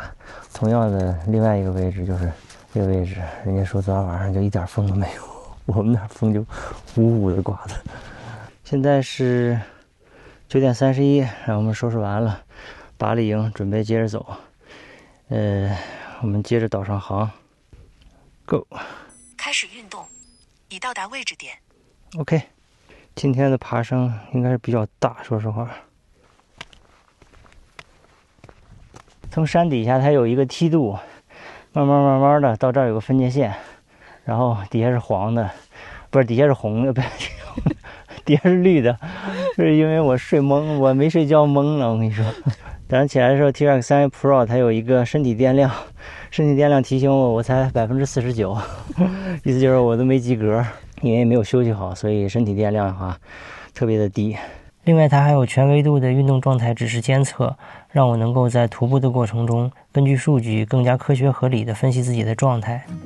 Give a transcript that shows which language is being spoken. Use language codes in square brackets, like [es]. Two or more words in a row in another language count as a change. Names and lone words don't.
[zh] 同樣的，另外一個位置就是這個位置，人家說昨天晚上就一點風都沒有，我們那兒風就呼呼的颳的。現在是9點31，然後我們收拾完了，拔了營，準備接着走。我們接着島上航。Go，開始運動，已到達位置點。 OK， 今天的爬升應該是比較大，說實話。從山底下它有一個梯度，慢慢的到這兒有個分界線，然後底下是黃的，不是底下是紅的，不是底下是綠的，是因為我睡懵，我沒睡覺懵了，我跟你說。早上起來的時候 T-Rex 3 Pro 它有一個身體電量，提醒我才49%，意思就是我都沒及格，因為沒有休息好，所以身體電量的話特別的低。另外它還有全維度的運動狀態指示監測，讓我能夠在徒步的過程中根據數據更加科學合理的分析自己的狀態。